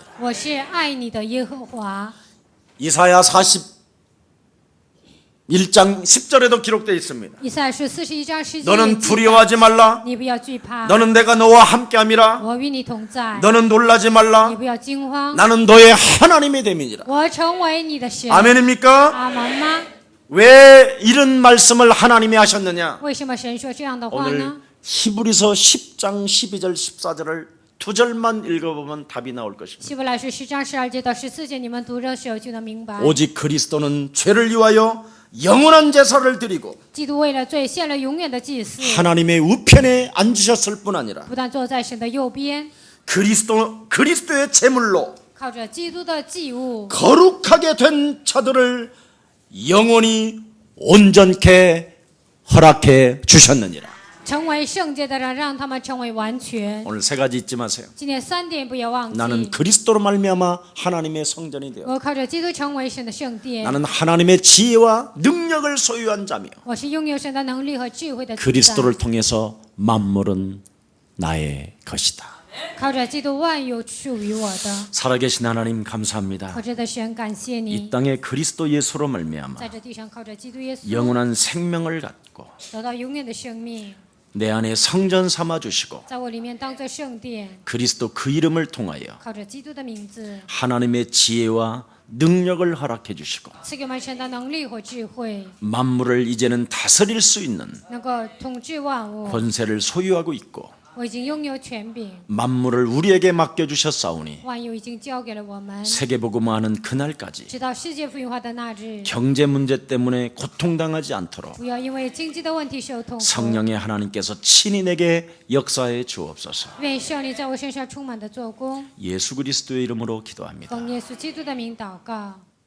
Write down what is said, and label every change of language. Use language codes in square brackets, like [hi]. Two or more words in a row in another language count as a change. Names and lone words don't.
[zh] 我是爱你的耶和华。 [ko] 이사야 41장 10절에도 기록되어 있습니다. [zh] 以赛亚书41章10节， [ko] 너는 두려워하지 말라. [zh] 你不要惧怕， [ko] 너는 내가 너와 함께함이라. [zh] 我与你同在， [ko] 너는 놀라지 [zh] 你 [ko] 말라. [zh] 不要惊慌， [ko] 나는 너의 하나님이 됨이니라. [zh] 我成为你的神。 [ko] 아멘입니까? [zh] 阿门吗？ [ko] 왜 이런 말씀을 하나님이 하셨느냐? [zh] 为什么神说这样的话 [ko] 오늘 [zh] 呢？ [ko] 히브리서 10장 12절 14절을 두 절만 읽어보면 답이 나올 것입니다. [zh] 希伯来书10章12节到14节，你们读的时候就能明白。 [ko] 오직 그리스도는 죄를 위하여 영원한 제사를 드리고 [zh] 基督为了罪献了永远的祭司， [ko] 하나님의 우편에 앉으셨을 뿐 아니라 [zh] 不但坐在神的右边， [ko] 그리스도의 제물로 [zh] 靠着基督的祭物， [ko] 거룩하게 된 자들을 영원히 온전케 허락해 주셨느니라. [zh] 成为圣洁的人，让他们成为完全。 [ko] 오늘 세 가지 잊지 마세요. [zh] 今天3点不要忘记。 [ko] 나는 그리스도로 말미암아 하나님의 성전이 되어 [zh] 我靠着基督成为神的圣殿， [ko] 나는 하나님의 지혜와 능력을 소유한 자며 [zh] 我是拥有神的能力和智慧的主宰。 [ko] 그리스도를 통해서 만물은 나의 것이다. [zh] 靠着基督，万有属于我的。 [ko] 살아계신 하나님 감사합니다. [zh] 靠着的神，感谢你 [ko] 이 ， 땅에 그리스도 예수로 말미암아 [zh] 在这地上靠着基督耶稣 [ko] 영원한 생명을 갖고 [zh] 得到永远的生命， [ko] 내 안에 성전 삼아 주시고 [zh] 在我里面当作圣殿， [ko] 그리스도 그 이름을 통하여 [zh] 靠着基督的名字， [ko] 하나님의 지혜와 능력을 허락해 주시고 [zh] 赐给我们神的能力和智慧， [ko] 만물을 이제는 다스릴 수 있는 [zh] 能够统治万物。 [ko] 권세를 소유하고 있고 [zh] 我已经拥有权柄， [ko] 만물을 우리에게 맡겨 주셨사오니 [zh] 万有已经交给了我们， [ko] 세계복음화하는 그날까지 [zh] 直到世界福音化的那日， [ko] 경제 문제 때문에 고통당하지 않도록 [zh] 不要因为经济的问题受痛苦。 [ko] 성령의 하나님께서 친히 내게 역사해 주옵소서. [zh] 愿圣灵在我身上充满的做工， [ko] 예수 그리스도의 이름으로 기도합니다. [zh] 奉耶稣基督的名祷告。